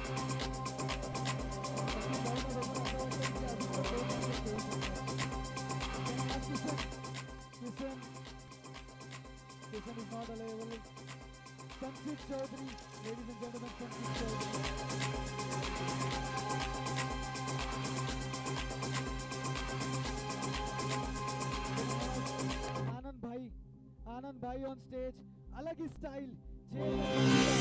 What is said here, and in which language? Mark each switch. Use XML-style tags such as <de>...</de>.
<hi>सचिन भाऊ ने देखो ऐसा लगता है कि अभी तो 2 मैच खेल सकते हैं।</hi> <en>Kisan is not available. Sanchit Chaudhary, ladies and gentlemen, Sanchit Chaudhary.</en> <hi>आनंद भाई</hi> <en>on stage,</en> <hi>अलग ही style.</hi>